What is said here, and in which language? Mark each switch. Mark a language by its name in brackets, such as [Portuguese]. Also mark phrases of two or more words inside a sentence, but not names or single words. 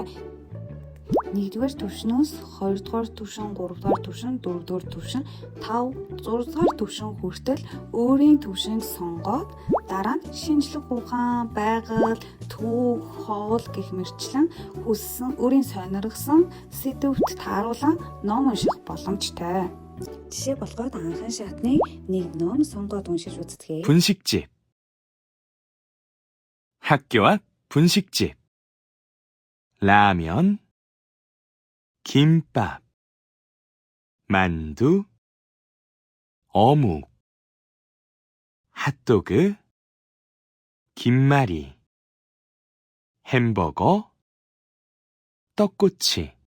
[Mongolian] 1-р төвшнөөс 2-р төвшин, 3-р төвшин, 4-р төвшин, 5, 6-р төвшин хүртэл өөрийн төвшинг сонгоод дараа нь шинжлэх ухаан, байгаль, түүх, хоол гэх мэтчлэн хүссэн өөрийн сонирхсан сэдвүүт тааруулан ном унших боломжтой. Жишээ болгоод анхан шатны нэг ном сонгоод уншиж үздэгэ. [Korean] 분식집. 학교 앞 분식집. 라면, 김밥, 만두, 어묵, 핫도그, 김말이, 햄버거, 떡꼬치.